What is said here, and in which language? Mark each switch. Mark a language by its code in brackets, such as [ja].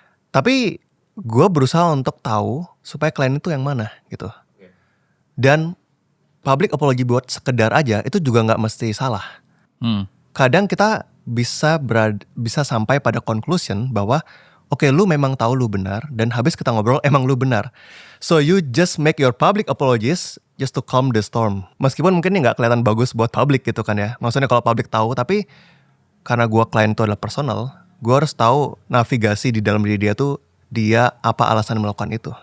[id] Tapi gue berusaha untuk tahu supaya klien itu yang mana gitu. Dan public apology buat sekedar aja itu juga nggak mesti salah. Kadang kita bisa sampai pada conclusion bahwa oke, lu memang tahu lu benar, dan habis kita ngobrol emang lu benar. [en] So you just make your public apologies just to calm the storm. [id] Meskipun mungkin ini nggak kelihatan bagus buat public gitu kan ya. Maksudnya kalau public tahu, tapi karena gua klien itu adalah personal, gua harus tahu navigasi di dalam diri dia tuh dia apa alasan melakukan itu.